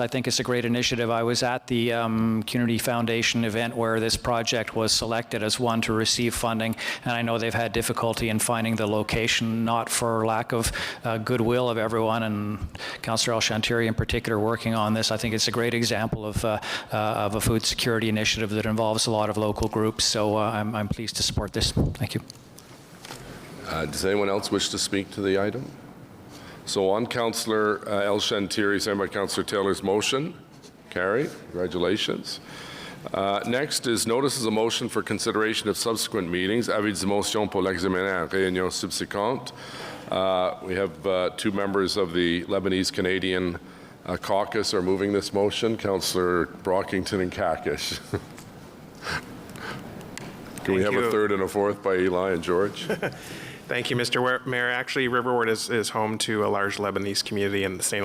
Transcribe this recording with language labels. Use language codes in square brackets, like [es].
[en] I think it's a great initiative. I was at the Community Foundation event where this project was selected as one to receive funding, and I know they've had difficulty in finding the location, not for lack of goodwill of everyone, and Councillor El-Shantiri in particular working on this. I think it's a great example of a food security initiative that involves a lot of local groups, so I'm pleased to support this. Thank you. Does anyone else wish to speak to the item? So on Councillor El-Shantiri, second by Councillor Taylor's motion, carried. Congratulations. Next is notices of motion for consideration of subsequent meetings. [fr] Avis de motion pour l'examen en réunion subséquente. [en] We have two members of the Lebanese-Canadian caucus are moving this motion, Councillor Brockington and Kakish. Can we have a third and a fourth by Eli and George? Thank you, Mr. Mayor. Actually, Riverward is home to a large Lebanese community in the St.